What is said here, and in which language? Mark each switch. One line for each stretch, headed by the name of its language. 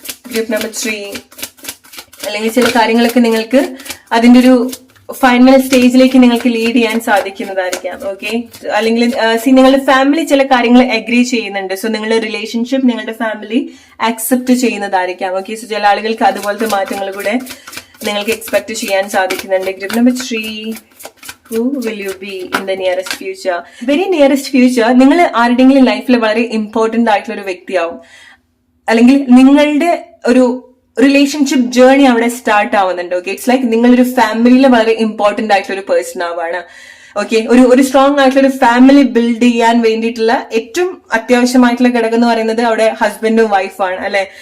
Malayalam: Group number 3, അല്ലെങ്കിൽ ചില കാര്യങ്ങളൊക്കെ നിങ്ങൾക്ക് അതിന്റെ ഒരു ഫൈനൽ സ്റ്റേജിലേക്ക് നിങ്ങൾക്ക് ലീഡ് ചെയ്യാൻ സാധിക്കുന്നതായിരിക്കാം. ഓക്കെ, അല്ലെങ്കിൽ നിങ്ങളുടെ ഫാമിലി ചില കാര്യങ്ങൾ അഗ്രി ചെയ്യുന്നുണ്ട്. സോ നിങ്ങളുടെ റിലേഷൻഷിപ്പ് നിങ്ങളുടെ ഫാമിലി ആക്സെപ്റ്റ് ചെയ്യുന്നതായിരിക്കാം. ഓക്കെ, സോ ചില ആളുകൾക്ക് അതുപോലത്തെ മാറ്റങ്ങൾ കൂടെ നിങ്ങൾക്ക് എക്സ്പെക്ട് ചെയ്യാൻ സാധിക്കുന്നുണ്ട്.
English: Group number 3, who will you be in the nearest future?
Malayalam: Very nearest future നിങ്ങൾ ആരുടെയെങ്കിലും ലൈഫിൽ വളരെ ഇമ്പോർട്ടന്റ് ആയിട്ടുള്ള ഒരു വ്യക്തിയാവും, അല്ലെങ്കിൽ നിങ്ങളുടെ ഒരു റിലേഷൻഷിപ്പ് ജേർണി അവിടെ സ്റ്റാർട്ട് ആവുന്നുണ്ട്. ഓക്കെ, ഇറ്റ്സ് ലൈക്ക് നിങ്ങളൊരു ഫാമിലിയിലെ വളരെ ഇമ്പോർട്ടന്റ് ആയിട്ടുള്ള ഒരു പേഴ്സൺ ആവാണ്. ഓക്കെ, ഒരു സ്ട്രോങ് ആയിട്ടുള്ള ഒരു ഫാമിലി ബിൽഡ് ചെയ്യാൻ വേണ്ടിയിട്ടുള്ള ഏറ്റവും അത്യാവശ്യമായിട്ടുള്ള ഘടകം എന്ന് പറയുന്നത് അവിടെ ഹസ്ബൻഡും വൈഫാണ്, അല്ലെ?